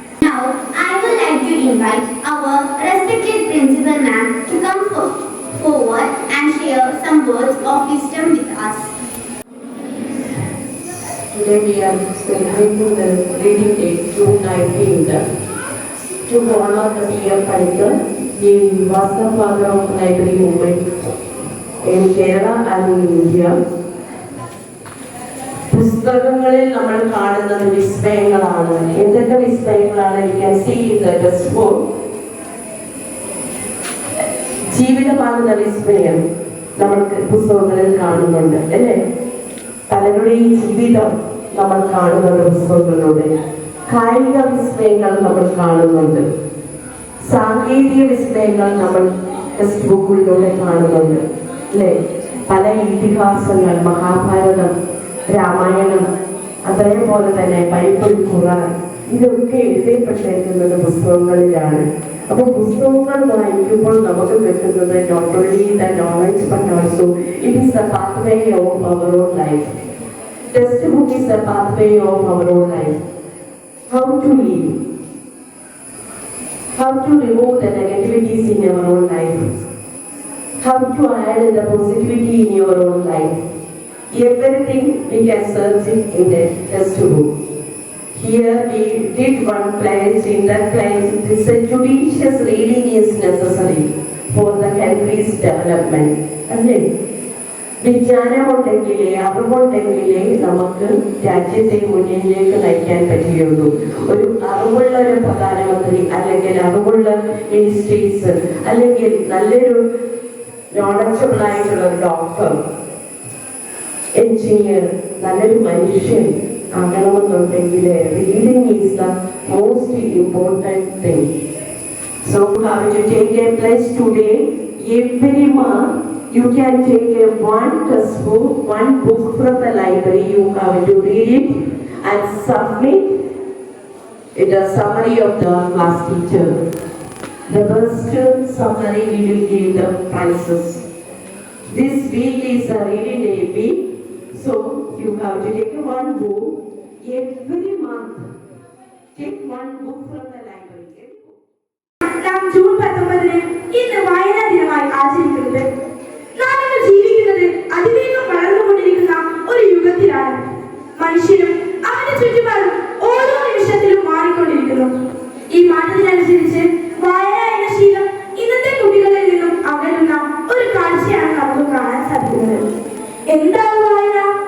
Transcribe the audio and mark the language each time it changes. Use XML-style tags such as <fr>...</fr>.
<en>Now, I would like to invite our respected principal ma'am to come forward and share some words of wisdom with us. Today we are celebrating the Reading Day, June 19th, to honor the P.M. Panikkar, the master father of library movement in Kerala and in India.</en> <ml>പുസ്തകങ്ങളിൽ നമ്മൾ കാണുന്നത് വിസ്മയങ്ങളാണ്. എന്തൊക്കെ വിസ്മയങ്ങളാണ്?</ml> <en>You can see in the text book.</en> <ml>ജീവിതമാകുന്ന വിസ്മയം നമ്മൾക്ക് പുസ്തകങ്ങളിൽ കാണുന്നുണ്ട് അല്ലേ? പലരുടെയും ജീവിതം നമ്മൾ കാണുന്നുണ്ട് പുസ്തകങ്ങളിലൂടെ. കായിക വിസ്മയങ്ങൾ നമ്മൾ കാണുന്നുണ്ട്. സാങ്കേതിക വിസ്മയങ്ങൾ നമ്മൾ ടെക്സ്റ്റ് ബുക്കുകളിലൂടെ കാണുന്നുണ്ട് അല്ലേ? പല ഇതിഹാസങ്ങൾ, മഹാഭാരതം, രാമായണം, അതേപോലെ തന്നെ ബൈബിൾ, ഖുർആൻ, ഇതൊക്കെ എഴുതപ്പെട്ടിരിക്കുന്നത് പുസ്തകങ്ങളിലാണ്. അപ്പോൾ പുസ്തകങ്ങൾ വായിക്കുമ്പോൾ നമുക്ക് കിട്ടുന്നത്</ml> <en>Not only the knowledge but also it is the pathway of our own life. Text book is the pathway of our own life. How to live, how to remove the negativities in your own life, how to add the positivity in your own life. Everything we can search it in the text book. Here we did one place. In that place, this judicious reading is necessary for the country's development.</en> <ml>അല്ലേ? വിജ്ഞാനമുണ്ടെങ്കിലേ, അറിവുണ്ടെങ്കിലേ നമുക്ക് രാജ്യത്തെ മുന്നിലേക്ക് നയിക്കാൻ പറ്റുകയുള്ളൂ. ഒരു അറിവുള്ള ഒരു പ്രധാനമന്ത്രി, അല്ലെങ്കിൽ അറിവുള്ള മിനിസ്ട്രീസ്, അല്ലെങ്കിൽ നല്ലൊരു നോളജബിൾ ആയിട്ടുള്ള ഒരു ഡോക്ടർ, എഞ്ചിനീയർ, നല്ലൊരു മനുഷ്യൻ ആകണമെന്നുണ്ടെങ്കിൽ</ml> <en>Reading is the most important thing. So have to take a place today. Every month you can take one textbook, one book from the library. You have to read it and submit it a summary of the class teacher. The best summary we will give the prizes. This week is a reading day week, so you have to take one book every month. Take one book from the library.</en> <ml>June 19 ഇന്ന് വായനാ ദിനമായി ആചരിക്കുന്നത്. നാം ഇന്ന് ജീവിക്കുന്നത് അതിവേഗം വളർന്നുകൊണ്ടിരിക്കുന്ന ഒരു യുഗത്തിലാണ്. മനുഷ്യനും അവന്റെ ചുറ്റുപാടും ഓരോ നിമിഷത്തിലും മാറിക്കൊണ്ടിരിക്കുന്നു. ഈ മാറ്റത്തിനനുസരിച്ച് വായന എന്ന ശീലം ഇന്നത്തെ കുട്ടികളിൽ നിന്നും അകലുന്ന ഒരു കാഴ്ചയാണ് നമുക്ക് കാണാൻ സാധിക്കുന്നത്. എന്താണ് വായന?</ml>